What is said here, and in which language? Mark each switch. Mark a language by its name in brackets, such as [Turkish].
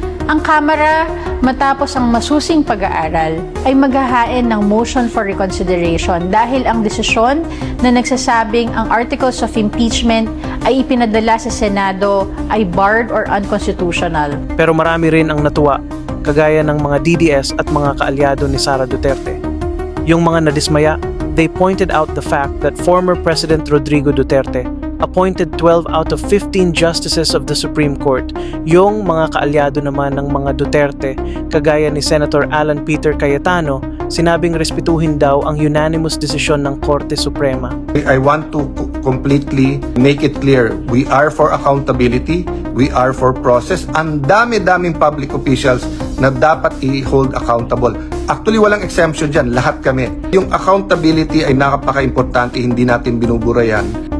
[Filipino] Ang Kamara, matapos ang masusing pag-aaral, ay maghahain ng motion for reconsideration dahil ang desisyon na nagsasabing ang Articles of Impeachment ay ipinadala sa Senado ay barred or unconstitutional. Pero marami rin ang natuwa, kagaya ng mga DDS at mga kaalyado ni Sara Duterte. Yung mga nadismaya, [English] they pointed out the fact that former President Rodrigo Duterte appointed 12 out of 15 justices of the Supreme Court. [Filipino] Yung mga kaalyado naman ng mga Duterte, kagaya ni Senator Alan Peter Cayetano, sinabing respetuhin daw ang unanimous desisyon ng Korte Suprema. [English] I want to completely make it clear, we are for accountability, we are for process. [Filipino] Ang dami-daming public officials na dapat i-hold accountable. Actually, walang exemption dyan, lahat kami. Yung accountability ay napaka-importante, hindi natin binubura yan.